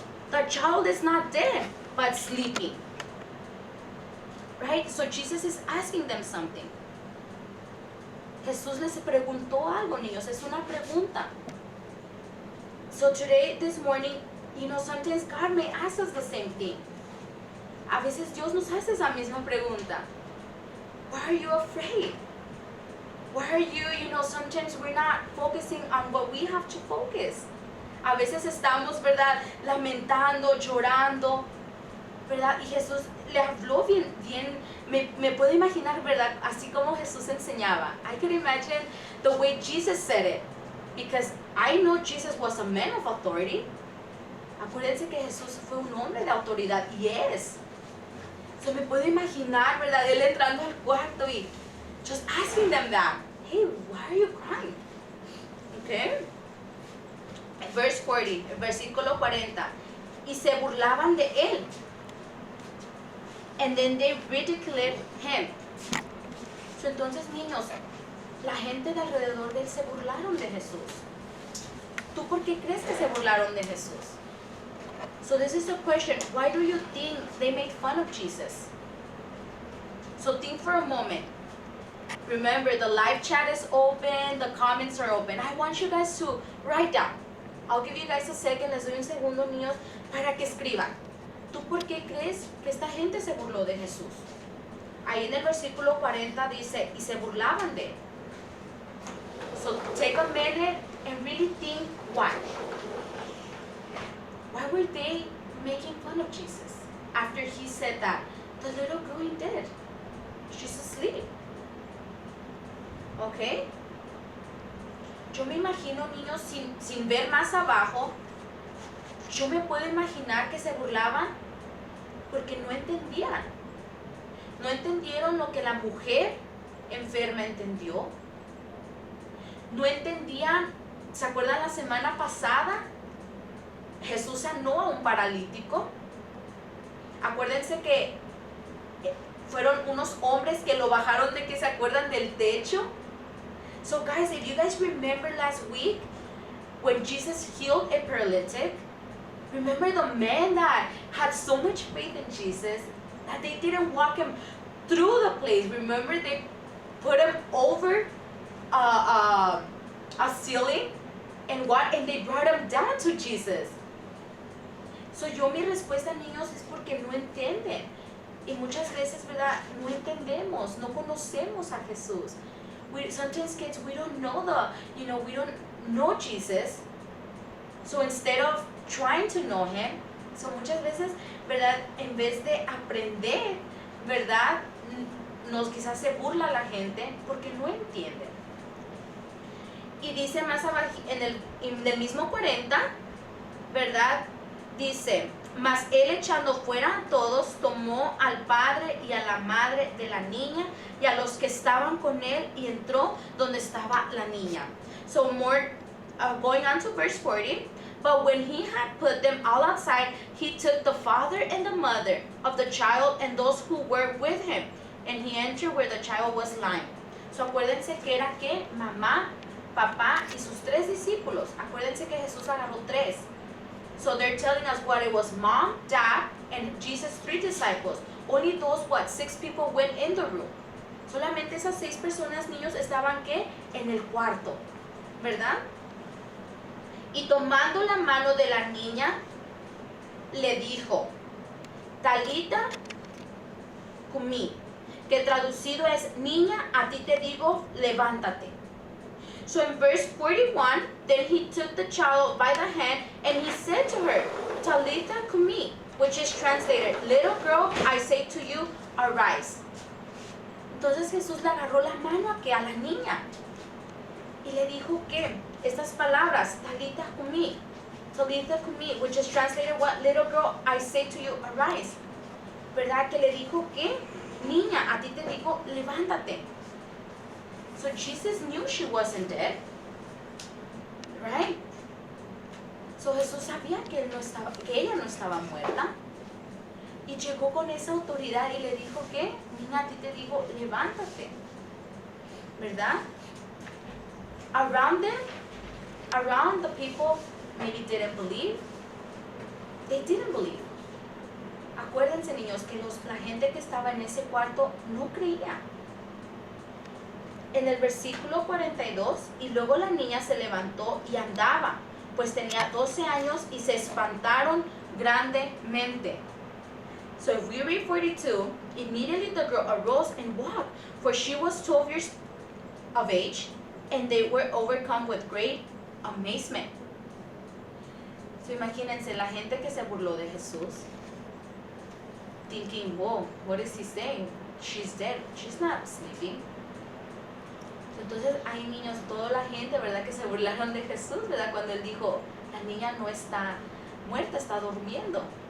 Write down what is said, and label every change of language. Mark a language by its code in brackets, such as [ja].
[en] The child is not dead, but sleeping. Right? So Jesus is asking them something. [es] Jesús les preguntó algo, niños. Es una pregunta. [en] So today, this morning, sometimes God may ask us the same thing. [es] A veces Dios nos hace esa misma pregunta. [en] Why are you afraid? Why are you, sometimes we're not focusing on what we have to focus. [es] A veces estamos, ¿verdad? Lamentando, llorando, ¿verdad? Y Jesús le habló bien, me puedo imaginar, ¿verdad? Así como Jesús enseñaba. [en] I can imagine the way Jesus said it. Because I know Jesus was a man of authority. [es] Acuérdense que Jesús fue un hombre de autoridad. Yes. So me puedo imaginar, ¿verdad? Él entrando al cuarto y [en] just asking them that. Hey, why are you crying? Okay. Verse 40, [es] versículo 40. Y se burlaban de él. [en] And then they ridiculed him. [es] So, entonces, niños, la gente de alrededor de él se burlaron de Jesús. ¿Tú por qué crees que se burlaron de Jesús? [en] So this is the question. Why do you think they made fun of Jesus? So think for a moment. Remember, the live chat is open, the comments are open. I want you guys to write down. I'll give you guys a second, [es] les doy un segundo, niños, para que escriban. ¿Tú por qué crees que esta gente se burló de Jesús? Ahí en el versículo 40 dice, y se burlaban de él. [en] So take a minute and really think why. Why were they making fun of Jesus after he said that the little girl is dead? She's asleep. Okay? [es] Yo me imagino, niños, sin ver más abajo, yo me puedo imaginar que se burlaban porque no entendían. No entendieron lo que la mujer enferma entendió. No entendían, ¿se acuerdan la semana pasada? Jesús sanó a un paralítico. Acuérdense que fueron unos hombres que lo bajaron de, que se acuerdan, del techo. [en] So guys, if you guys remember last week when Jesus healed a paralytic, remember the man that had so much faith in Jesus that they didn't walk him through the place. Remember, they put him over a ceiling and they brought him down to Jesus. [es] So mi respuesta, niños, es porque no entienden. Y muchas veces, ¿verdad? No entendemos, no conocemos a Jesús. [en] Sometimes kids, we don't know we don't know Jesus. So instead of trying to know him, so [es] muchas veces, ¿verdad? En vez de aprender, ¿verdad? Quizás se burla la gente porque no entienden. Y dice más abajo, en el mismo 40, ¿verdad? Dice, mas él echando fuera a todos, tomó al padre y a la madre de la niña y a los que estaban con él y entró donde estaba la niña. [en] So going on to verse 40, but when he had put them all outside, he took the father and the mother of the child and those who were with him, and he entered where the child was lying. [es] So acuérdense que era que mamá, papá y sus 3 discípulos. Acuérdense que Jesús agarró 3. [en] So they're telling us what it was: mom, dad, and Jesus' 3 disciples. Only those, 6 people went in the room. [es] Solamente esas 6 personas, niños, estaban ¿qué? En el cuarto, ¿verdad? Y tomando la mano de la niña, le dijo, Talita cumi, que traducido es, niña, a ti te digo, levántate. [en] So in verse 41, then he took the child by the hand and he said to her, Talitha cumi, which is translated, little girl, I say to you, arise. [es] Entonces Jesús le agarró la mano a la niña Y le dijo que estas palabras, [en] Talita kumi, which is translated, what, little girl, I say to you, arise. [es] ¿Verdad? Que le dijo que, niña, a ti te digo, levántate. [en] So Jesus knew she wasn't dead, right? [es] So Jesús sabía que ella no estaba muerta. Y llegó con esa autoridad y le dijo que, niña, a ti te digo, levántate. ¿Verdad? [en] Around the people maybe didn't believe. They didn't believe. [es] Acuérdense, niños, que la gente que estaba en ese cuarto no creía. En el versículo 42, y luego la niña se levantó y andaba, pues tenía 12 años y se espantaron grandemente. [en] So if we read 42, immediately the girl arose and walked, for she was 12 years of age, and they were overcome with great amazement. [es] So imagínense la gente que se burló de Jesús, [en] thinking, whoa, what is he saying? She's dead, she's not sleeping. [es] Entonces hay niños, toda la gente, ¿verdad? Que se burlaron de Jesús, ¿verdad? Cuando él dijo, la niña no está muerta, está durmiendo.